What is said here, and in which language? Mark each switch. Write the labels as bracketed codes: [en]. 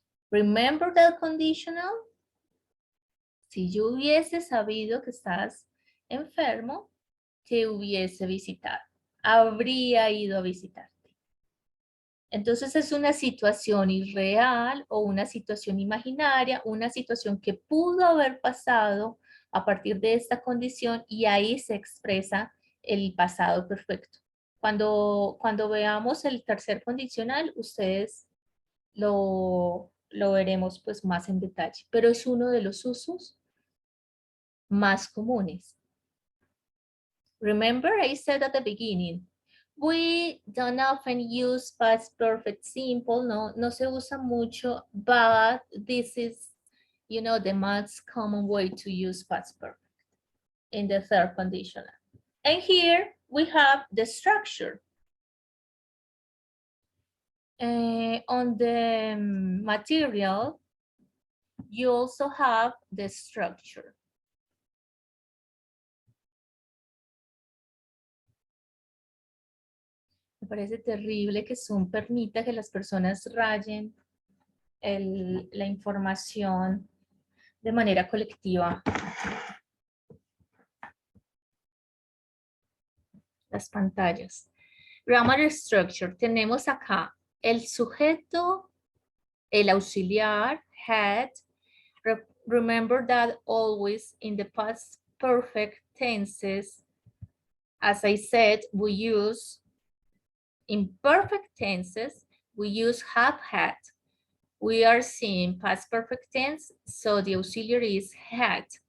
[en] Remember that conditional? [es] Si yo hubiese sabido que estás enfermo, te hubiese visitado. Habría ido a visitarte. Entonces es una situación irreal o una situación imaginaria, una situación que pudo haber pasado a partir de esta condición y ahí se expresa el pasado perfecto. Cuando veamos el tercer condicional, ustedes lo veremos pues más en detalle, pero es uno de los usos más comunes. [en] Remember, I said at the beginning, we don't often use past perfect simple, [es] no se usa mucho, [en] but this is, the most common way to use past perfect in the third conditional. And here we have the structure. On the material, you also have the structure. [es] Me parece terrible que Zoom permita que las personas rayen la información de manera colectiva. Las pantallas. [en] Grammar structure. [es] Tenemos acá el sujeto, el auxiliar, had. [en] Remember that always in the past perfect tenses, as I said, we use, in perfect tenses, we use have had. We are seeing past perfect tense, so the auxiliary is had.